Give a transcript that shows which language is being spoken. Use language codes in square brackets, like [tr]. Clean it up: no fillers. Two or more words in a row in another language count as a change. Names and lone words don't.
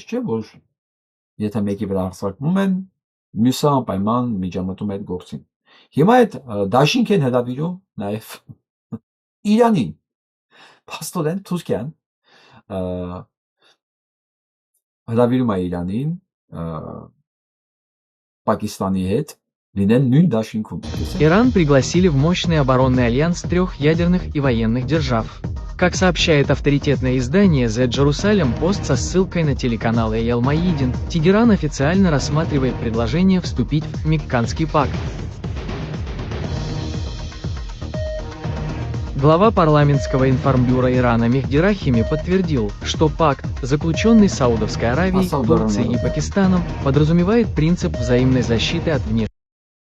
[hy] չէ, որ եթե մեկի վրա հարձակվում են, մյուսը անպայման միջամտում այդ գործին։ Հիմա այդ դաշինք են հրավիրում նաև Իրանին, փաստորեն Թուրքիան հրավիրում է Իրանին Пакистանի հետ լինեն նույն դաշինքում։ [ru] Иран пригласили в мощный оборонный альянс 3 ядерных и военных держав. Как сообщает авторитетное издание The Jerusalem Post со ссылкой на телеканал Эйл Маидин, Тегеран официально рассматривает предложение вступить в Мекканский пакт. Глава парламентского информбюро Ирана Мехди Рахими подтвердил, что пакт, заключенный Саудовской Аравией, Турцией и Пакистаном, подразумевает принцип взаимной защиты от внешних